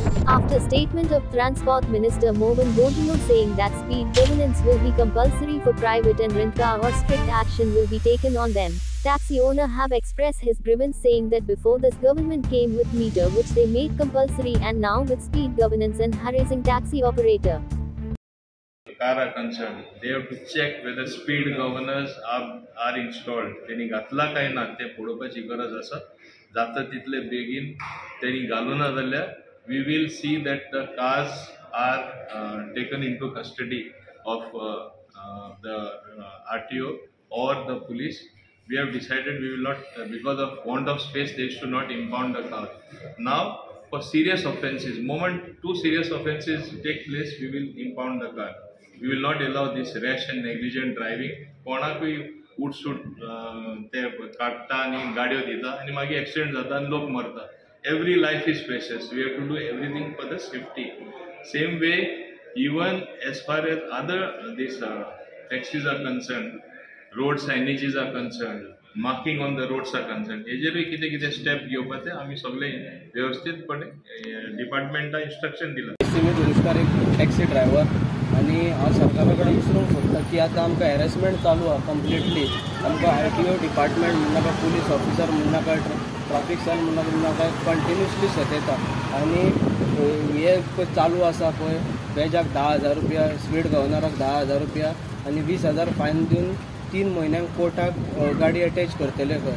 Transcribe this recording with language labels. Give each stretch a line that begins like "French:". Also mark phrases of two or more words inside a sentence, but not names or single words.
English: After statement of Transport Minister Mohan Bondino saying that speed governance will be compulsory for private and rent car or strict action will be taken on them, taxi owner have expressed his grievance saying that before this government came with meter which they made compulsory and now with speed governance and harassing taxi operator. Car are concerned, they have to check whether speed governors are installed.
Konkani: त्यांनी घातला काय ना ते पळोवपाची गरज आसा. जाता तितले बेगीन त्यांनी घालूना जाल्यार
English: we will see that the cars are taken into custody of the RTO or the police. We have decided we will not, because of want of space, they should not impound the car. Now, for serious offences, moment two serious offences take place, we will impound the car. We will not allow this rash and negligent driving.
Konkani: कोणाकूय उठसूट ते काडटा आनी गाडयो दिता आनी मागीर एक्सिडेंट जाता आनी लोक मरता.
English: Every life is precious. We have to do everything for the safety. Same way, even as far as other taxis are concerned, road signages are concerned, marking on the roads are concerned.
Konkani: हेजेरूय कितें कितें स्टेप घेवपाचे आमी सगळे व्यवस्थितपणे
English: departmenta instruction
Konkani: दिला. एक टॅक्सी ड्रायव्हर आणि हांव सरकारा कडेन विचारूंक सोदता की आतां आमकां हॅरेसमेंट चालू आहा कंप्लिटली. आमकां RTO डिपार्टमेंट म्हणनाका
English: police officer
Konkani: म्हणनाका
English: traffic cell
Konkani: म्हणनाका कंटिन्युअसली सतयता आनी हे चालू आसा पळय बेजाक 10,000 रुपया,
English: speed governorak
Konkani: 10,000 रुपया आनी 20,000 फायन दिवन 3 म्हयन्यांक कोर्टाक गाडी अटॅच करतले खंय.